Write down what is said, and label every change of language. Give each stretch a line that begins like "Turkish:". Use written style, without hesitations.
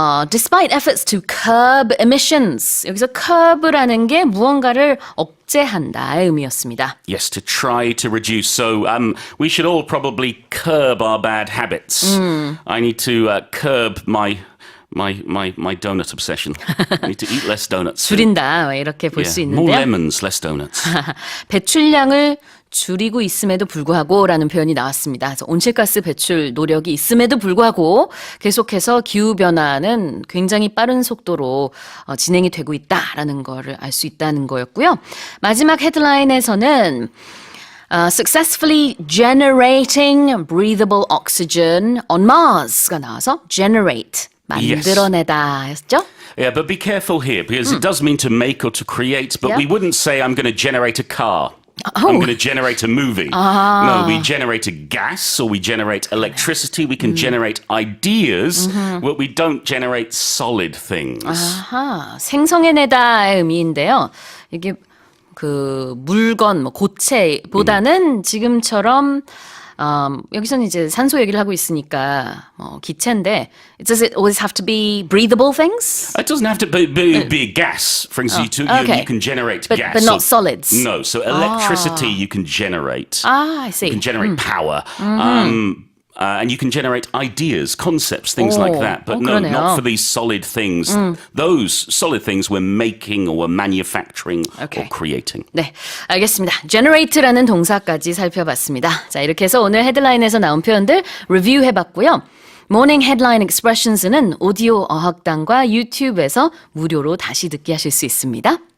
English: Despite efforts to curb emissions.
Korean: 여기서 curb라는 게 무언가를 억제한다의 의미였습니다.
English: Yes, to try to reduce. So we should all probably curb our bad habits. I need to curb my donut obsession. I need to eat less donuts.
Korean: 줄인다 이렇게 볼 수
English: More
Korean: 있는데요.
English: lemons, less donuts.
Korean: 배출량을 줄이고 있음에도 불구하고라는 표현이 나왔습니다. 그래서 온실가스 배출 노력이 있음에도 불구하고 계속해서 기후변화는 굉장히 빠른 속도로 진행이 되고 있다라는 거를 알 수 있다는 거였고요. 마지막 헤드라인에서는
English: successfully generating breathable oxygen on Mars가 나와서 generate,
Korean: 만들어내다 했죠?
English: Yeah, but be careful here because it does mean to make or to create, but Yeah. we wouldn't say I'm going to generate a car. I'm going to generate a movie. No, we generate a gas or we generate electricity. We can generate ideas, but we don't generate solid things.
Korean: 아하, 생성해내다의 의미인데요. 이게 그 물건, 뭐 고체보다는 지금처럼 여기서는 이제 산소 얘기를 하고 있으니까 기체인데
English: does it always have to be breathable things? It doesn't have to be gas. For instance, okay. you can generate But- gas. but not solids. No, so electricity you can generate. I see. You can generate power. And you can generate ideas, concepts, things like that. But no,
Korean: 그러네요.
English: not for these solid things. Those solid things we're making or we're manufacturing Okay. or creating.
Korean: 네, 알겠습니다. generate라는 동사까지 살펴봤습니다. 자, 이렇게 해서 오늘 헤드라인에서 나온 표현들 리뷰해봤고요. 모닝 헤드라인 익스프레션스는 오디오 어학당과 유튜브에서 무료로 다시 듣기 하실 수 있습니다.